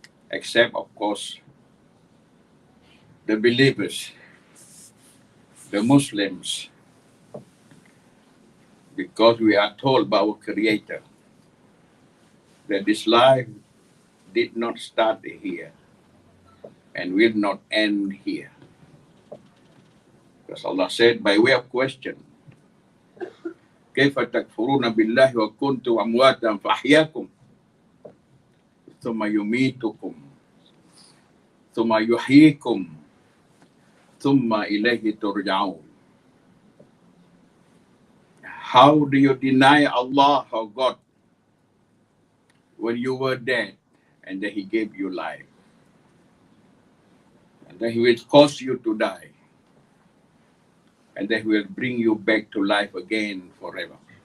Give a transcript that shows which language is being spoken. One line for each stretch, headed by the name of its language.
English: Except, of course, the believers, the Muslims, because we are told by our Creator that this life did not start here and will not end here. Because Allah said, by way of question,
Arabic: كيف تكفرون بالله وكنتم أمواتا فأحياكم ثم يميتكم ثم يحييكم ثم إليه ترجعون.
English: How do you deny Allah or God when you were dead and then He gave you life? And then He will cause you to die. And then He will bring you back to life again forever.